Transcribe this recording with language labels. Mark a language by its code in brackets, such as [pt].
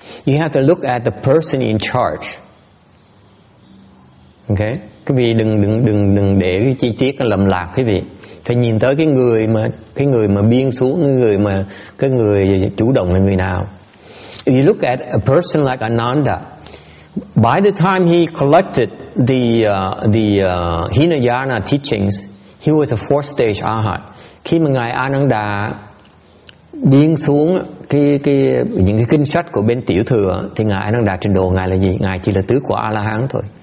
[en] You have to look at the person in charge. Okay? [vi] Quý vị đừng để cái chi tiết lầm lạc quý vị. Phải nhìn tới cái người mà biên xuống, cái người chủ động là người nào. [en] If you look at a person like Ananda, by the time he collected the Hinayana teachings, he was a fourth stage arhat. [vi] Khi mà ngài Ananda biên xuống những cái kinh sách của bên tiểu thừa, thì ngài Ananda trình độ ngài là gì? Ngài chỉ là tứ quả A La Hán thôi.